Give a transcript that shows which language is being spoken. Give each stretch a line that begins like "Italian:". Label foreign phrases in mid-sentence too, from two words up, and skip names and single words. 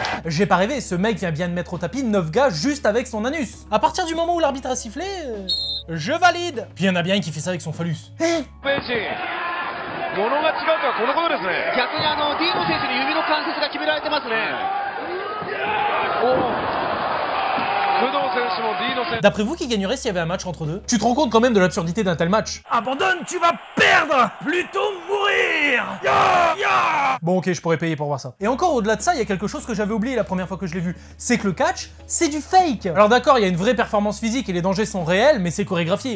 French: J'ai pas rêvé, ce mec vient bien de mettre au tapis 9 gars juste avec son anus. À partir du moment où l'arbitre a sifflé, je valide. Puis il y en a bien un qui fait ça avec son phallus. Hein?
Japanese: 物が違うとはこのことですね。逆にディーノ選手に指の関節が決められてますね。工藤選手も D の選手。
French: D'après vous, qui gagnerait s'il y avait un match entre deux? Tu te rends compte quand même de l'absurdité d'un tel match? Abandonne, tu vas perdre! Plutôt mourir! Bon ok, je pourrais payer pour voir ça. Et encore au-delà de ça, il y a quelque chose que j'avais oublié la première fois que je l'ai vu. C'est que le catch, c'est du fake. Alors d'accord, il y a une vraie performance physique et les dangers sont réels, mais c'est chorégraphié.